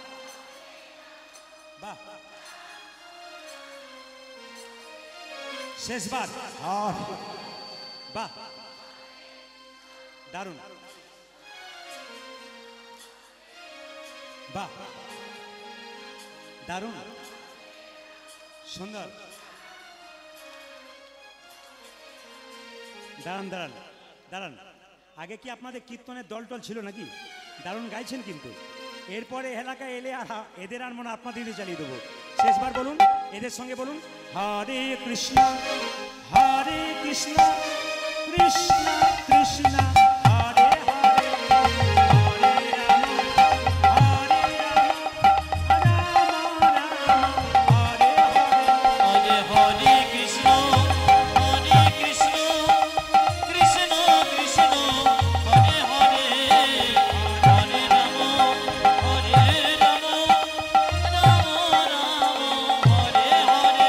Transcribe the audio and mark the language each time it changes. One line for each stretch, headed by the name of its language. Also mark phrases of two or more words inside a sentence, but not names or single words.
Bangla: বাহ, শেষবার, বাহ, দারুণ, বাহ, দারুণ, সুন্দর, দাঁড়ান দাঁড়ান দাঁড়ান, আগে কি আপনাদের কীর্তনের দল টল ছিল নাকি? দারুণ গাইছেন কিন্তু। এরপরে এলাকায় এলে আর এদের আর মনে আপনাদের দিয়ে চালিয়ে দেবো। শেষবার বলুন, এদের সঙ্গে বলুন,
Sanskrit: হরে কৃষ্ণ কৃষ্ণ কৃষ্ণ, হরে হরে, হরে রাম, হরে রাম, রাম রাম, হরে হরে, হরে হরে কৃষ্ণ কৃষ্ণ কৃষ্ণ হরে হরে, হরে রাম রাম রাম, হরে হরে।